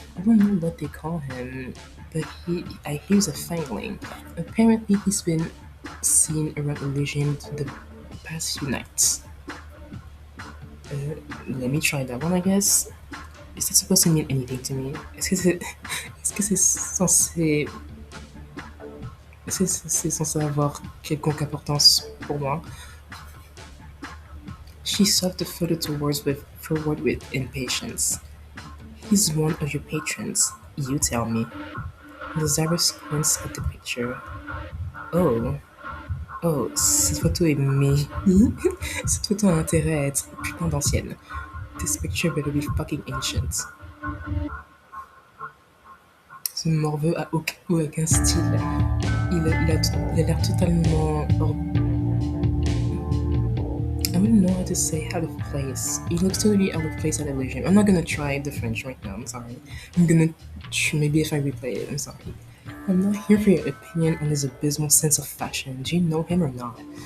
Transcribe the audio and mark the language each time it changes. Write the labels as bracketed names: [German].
[English] I don't know what they call him, but I hear a failing. Apparently, he's been seen around Elysium the past few nights. Let me try that one, I guess. Is that supposed to mean anything to me? [French] Est-ce que c'est censé c'est censé avoir quelconque importance pour moi? [English] She shoved the photo forward with impatience. He's one of your patrons, you tell me. Lazarus squints at the picture. [French] Oh, oh, cette photo est cette photo a intérêt à être putain d'ancienne. [English] This picture better be fucking ancient. [French] Ce morveux a aucun style. Il a l'air totalement [English] I wouldn't know how to say out of place. He looks totally out of place at Elysium. I'm not gonna try the French right now, I'm sorry. I'm gonna maybe if I replay it, I'm sorry. I'm not here for your opinion on his abysmal sense of fashion. Do you know him or not?